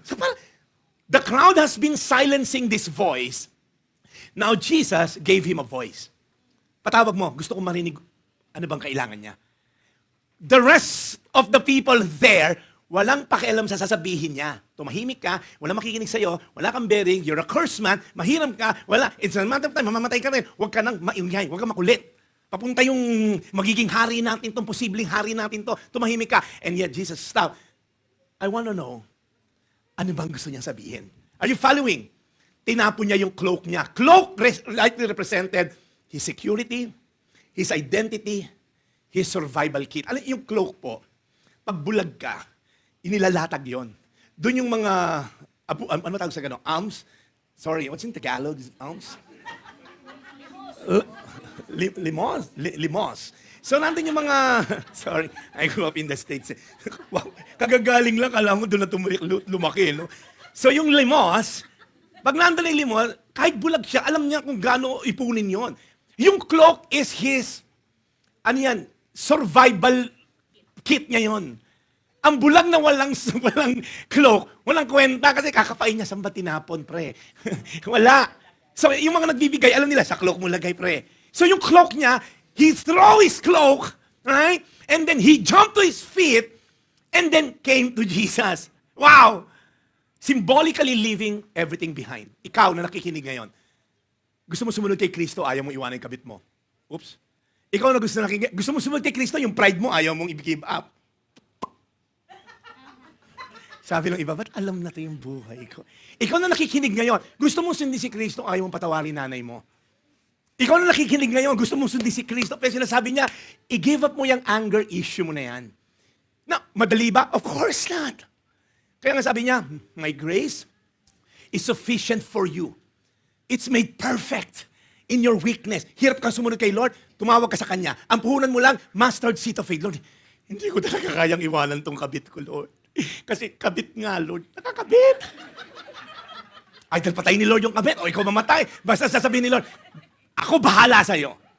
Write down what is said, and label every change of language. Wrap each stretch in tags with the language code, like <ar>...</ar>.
<en>So the crowd has been silencing this voice. Now Jesus gave him a voice.</en> <tl>Patawag mo, gusto kong marinig ano bang kailangan niya. The rest of the people there, walang pakialam sa sasabihin niya. Tumahimik ka, walang makikinig sa'yo, wala kang bearing,</tl> <en>you're a cursed man,</en> <tl>mahiram ka, wala.</tl> <en>It's a matter of time,</en> <tl>mamamatay ka rin. Huwag ka nang maingay, huwag ka makulit. Papunta yung magiging hari natin, itong posibleng hari natin to. Tumahimik ka.</tl> <en>And yet Jesus stopped. I want to know,</en> <tl>ano bang gusto niya sabihin?</tl> <en>Are you following?</en> <tl>Tinapon niya yung cloak niya.</tl> <en>Cloak rightly represented his security, his identity, his survival kit.</en> <tl>Alam, yung cloak po, pag bulag ka, inilalatag yon. Doon yung mga, ano tawag sa gano'n? Arms?</tl> <en>Sorry, what's in Tagalog?</en> <tl>Arms?</tl> <en>Limos. So,</en> <tl>nandun yung mga,</tl> <en>sorry, I grew up in the States.</en> <tl>Wow, kagagaling lang, alam mo, doon na lumaki, no? So, yung limos, pag nandun yung limos, kahit bulag siya, alam niya kung gaano ipunin yon. Yung cloak is his, ano yan, survival kit niya yon. Ang bulag na walang cloak, walang kwenta kasi kakapain niya saan ba tinapon, pre? Wala. So, yung mga nagbibigay, alam nila, sa cloak mo lagay, pre.</tl> <en>So, yung cloak niya, he threw his cloak, right? And then he jumped to his feet and then came to Jesus. Wow! Symbolically leaving everything behind.</en> <tl>Ikaw na nakikinig ngayon, gusto mo sumunod kay Kristo, ayaw mong iwanan yung kabit mo. Oops. Ikaw na gusto mo sumunod kay Kristo, yung pride mo, ayaw mong i-give up. Sabi ng iba, ba't alam na ito yung buhay ko? Ikaw na nakikinig ngayon, gusto mong sundin si Kristo, ayaw mong patawarin nanay mo. Ikaw na nakikinig ngayon, gusto mong sundin si Kristo, pero sinasabi niya, i-give up mo yung anger issue mo na yan. Na, madali ba?</tl> <en>Of course not. Kaya nga sabi niya, my grace is sufficient for you. It's made perfect in your weakness.</en> <tl>Hirap kang sumunod kay Lord, tumawag ka sa Kanya. Ang puhunan mo lang, mustard seed of faith. Lord, hindi ko talaga kayang iwanan tong kabit ko, Lord. Kasi kabit nga, Lord. Nakakabit. Ay, dahil patayin ni Lord yung kabit, o ikaw mamatay. Basta sasabihin ni Lord, ako bahala sa'yo.</tl>